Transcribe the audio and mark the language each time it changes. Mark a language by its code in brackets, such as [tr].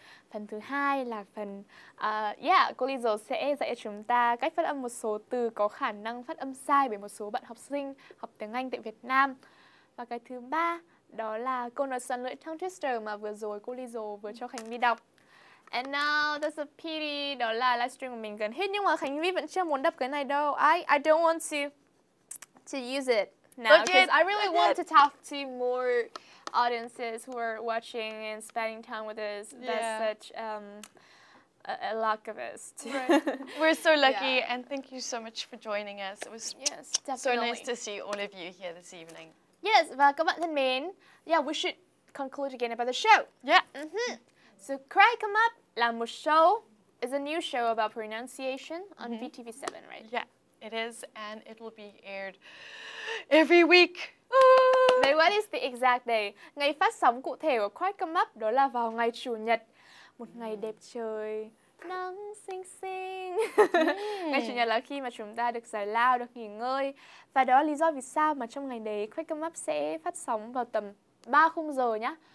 [vi] Phần thứ hai là phần cô Liesel sẽ dạy cho chúng ta cách phát âm một số từ có khả năng phát âm sai bởi một số bạn học sinh học tiếng Anh tại Việt Nam. Và cái thứ ba đó là câu nói xoắn lưỡi tongue twister mà vừa rồi cô Liesel vừa cho Khánh Vy đọc. [en] And now there's a pity, [vi] đó là livestream của mình gần hết nhưng mà Khánh Vy vẫn chưa muốn đập cái này đâu. [en] I don't want to use it now because I really want to talk to more audiences who are watching and spending time with us. Yeah. That's such a luck of us. Right. We're so lucky, Yeah. and thank you so much for joining us. It was Yes, so definitely. nice to see all of you here this evening. Yes, [vi] và các bạn thân mến, [en] we should conclude again about the show. Yeah. So Cry Come Up [vi] là một [en] show, is a new show about pronunciation on VTV7, right? Yeah, it is, and it will be aired every week. [vi] Vậy [en] what is the exact day? [vi] Ngày phát sóng cụ thể của Cry Come Up đó là vào ngày Chủ nhật, một ngày đẹp trời, nắng xinh xinh. Ngày Chủ nhật là khi mà chúng ta được giải lao, được nghỉ ngơi. Và đó là lý do vì sao mà trong ngày đấy Cry Come Up sẽ phát sóng vào tầm 3 khung giờ nhá.